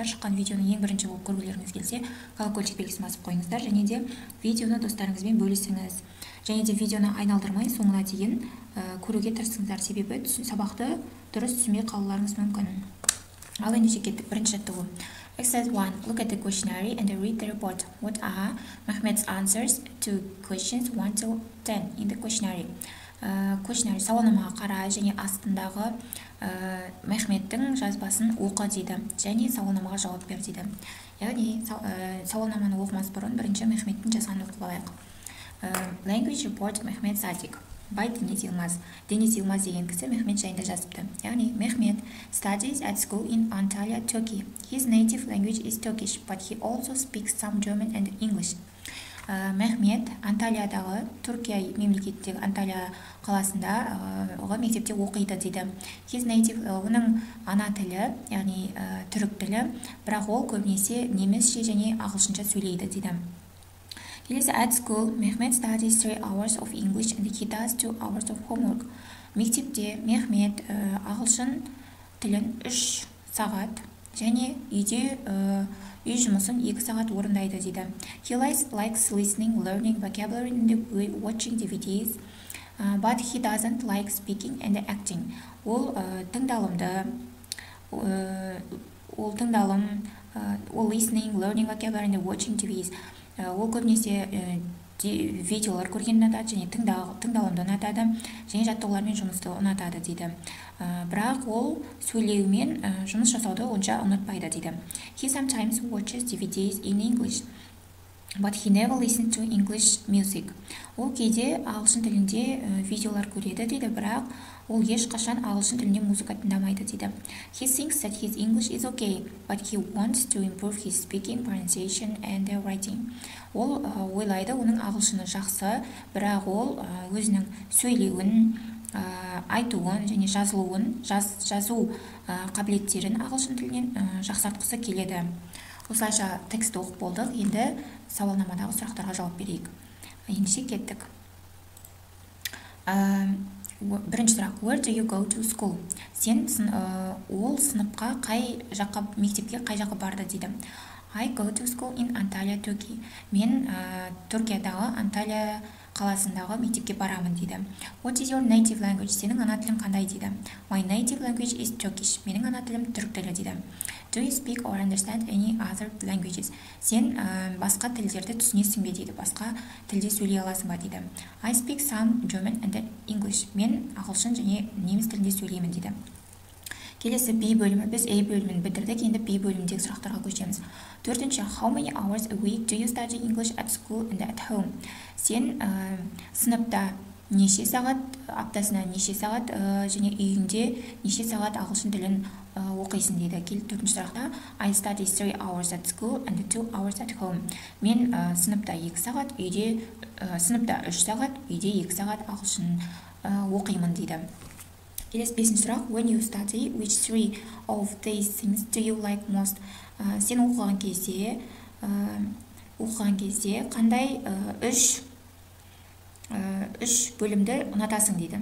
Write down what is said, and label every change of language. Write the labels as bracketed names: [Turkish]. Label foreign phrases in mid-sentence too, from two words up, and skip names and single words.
[Kazakh] Шыққан видеоны ең бірінші болып көргілеріңіз келсе, колокольчик белгісін басып қойыңыздар, және де видеоны достарыңызбен бөлісіңіз. Және де видеоны айналдырмай соңына дейін көруге тырысыңыздар, себебі сабақты дұрыс түсінбей қалуларыңыз мүмкін. Ал ендеше кеттік. Бірінші жаттығу. Exercise 1. [English] Look at the questionnaire and read the report. What are Mehmet's answers to questions 1 to 10 in the questionnaire? [Kazakh] Questionnaire сауалнамаға қара және астындағы Мехметтің жазбасын оқы дейді, және сауалнамаға жауап бер дейді. Яғни сауалнаманы оқымас бұрын бірінші Мехметтің жазғанын оқып алайық. [English] Language report Mehmet Sadik. By Deniz Yılmaz. [Kazakh] Deniz Yılmaz деген кісі Мехмет жайында жазыпты. Яғни [English] Mehmet studies at school in Antalya, Turkey. His native language is Turkish, but he also speaks some German and English. [Kazakh] Мехмет Анталиядағы, Түркия мемлекеттегі Анталия қаласында мектепте оқиды дейді. [English] His native, [Kazakh] оның ана тілі, яғни түрік тілі, бірақ ол көбінесе немісше және ағылшынша сөйлейді дейді. Келесі, [English] at school, Mehmet studies 3 hours of English and he does 2 hours of homework. [Kazakh] Мектепте Мехмет ағылшын тілін 3 сағат және үйде үй жұмысын 2 сағат орындайды дейді. [English] He likes listening, learning vocabulary and watching DVDs, but he doesn't like speaking and acting. Ол listening, learning vocabulary and watching DVDs. [Kazakh] Ол көбінесе видеолар көргенді ұнатады және тыңдалымды ұнатады және жаттығулармен жұмысты ұнатады дейді. Бірақ ол сөйлеумен жұмыс жасауды онша ұнатпайды дейді. [English] He sometimes watches DVDs in English, but he never listens to English music. [Kazakh] Ол кейде ағылшын тілінде видеолар көреді дейді, бірақ ол ешқашан ағылшын тілінде музыка тыңдамайды дейді. [English] He thinks that his English is okay, but he wants to improve his speaking, pronunciation and writing. [Kazakh] Ол ойлайды, оның ағылшыны жақсы, бірақ ол өзінің сөйлеуін, айтуын және жазу қабілеттерін ағылшын тілінен жақсартқысы келеді. Осылайша текстті оқып болдық. Енді сауалнамадағы сұрақтарға жауап берейік. Ендеше кеттік. Бірінші сұрақ. [English] Where do you go to school? [Kazakh] Сен ол сыныпқа мектепке қай жаққа барды дейді. [English] I go to school in Antalya, Turkey. [Kazakh] Мен Түркиядағы Анталия қаласындағы мектепке барамын дейді. [English] What is your native language? [Kazakh] Сенің ана тілің қандай дейді. [English] My native language is Turkish. [Kazakh] Менің ана тілім түрік тілі дейді. [English] Do you speak or understand any other languages? [Kazakh] Сен басқа тілдерді түсінесің бе дейді. Басқа тілде сөйлей аласың ба дейді. [English] I speak some German and English. [Kazakh] Мен ағылшын және неміс тілінде сөйлеймін дейді. Келесі B бөлімі. Біз A бөлімін бітірдік, енді B бөліміндегі сұрақтарға көшеміз. Төртінші, [English] how many hours a week do you study English at school and at home? [Kazakh] Сен сыныпта неше сағат, аптасына неше сағат және үйіңде неше сағат ағылшын тілін оқисың дейді. Төртінші сұрақта, [English] I study 3 hours at school and 2 hours at home. [Kazakh] Мен сыныпта 2 сағат, сыныпта 3 сағат, үйде 2 сағат ағылшын оқимын дейді. Келесі бесінші сұрақ. [English] When you study, which 3 of these things do you like most? [Kazakh] Сен оқыған кезде қандай үш бөлімді ұнатасың дейді.